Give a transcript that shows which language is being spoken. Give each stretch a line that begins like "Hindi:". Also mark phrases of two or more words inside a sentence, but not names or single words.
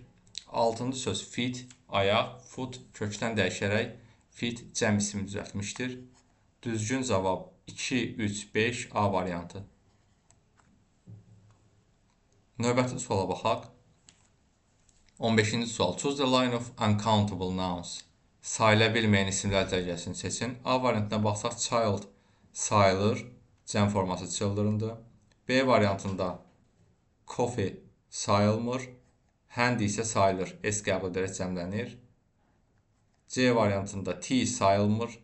Azerbaijani: 6-cı söz feet ayaq. Foot kökdən dəyişərək feet cəm ismi düzəltmişdir. Düzgün cavab 2-3-5 A variantı. Növbəti suala baxaq. 15-ci sual.
English: Choose the line of uncountable nouns.
Azerbaijani: Sayıla bilməyən isimlər cərgəsini seçin. A variantına baxsaq child sayılır. Cəm forması children'dır. B variantında coffee sayılmır. Hand isə sayılır. S qəbul edərək cəmlənir. C variantında tea sayılmır.